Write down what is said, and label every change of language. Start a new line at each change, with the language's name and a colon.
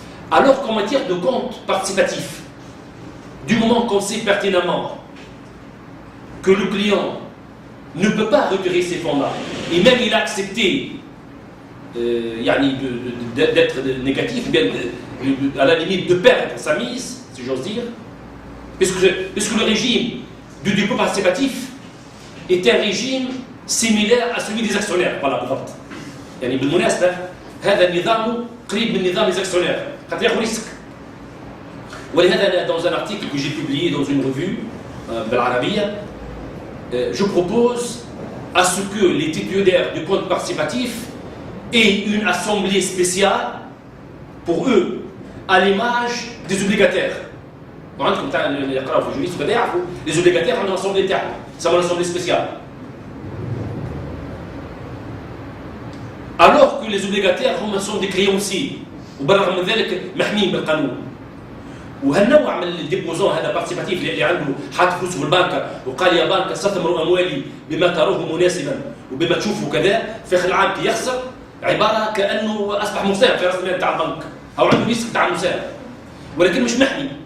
French: Alors qu'en matière de compte participatif, du moment qu'on sait pertinemment que le client ne peut pas retirer ces fonds-là, et même il a accepté d'être négatif, bien à la limite de perdre sa mise, si j'ose dire, puisque le régime du dépôt participatif est un régime similaire à celui des actionnaires.
Arabic: Voilà, بالضبط. يعني بالمناسبة هذا النظام قريب من نظام
French: les actionnaires.
Arabic: خاطر ياخذ ريسك.
French: ولهذا dans un article que j'ai publié dans une revue
Arabic: بالعربية,
French: je propose à ce que les titulaires du compte participatif aient une assemblée spéciale pour eux, à l'image des obligataires.
Arabic: وعندكم تاع اللي يقراوا في الجوريست وكذا يعرفوا les obligataires عندهم assemblée تاعهم, يسموها
French: l'assemblée spéciale. Alors que les obligataires هم sont des créanciers
Arabic: وبالرغم من ذلك محميين بالقانون. وهالنوع من الديبوزون هذا بارتيسيباتيف اللي عنده حاط فلوسه في البنك وقال يا بنك استثمروا اموالي بما تروه مناسبا وبما تشوفوا كذا، في اخر العام كي يخسر عباره كانه اصبح مساهم في راس المال تاع البنك او عنده ريسك تاع المساهم، ولكن مش محمي.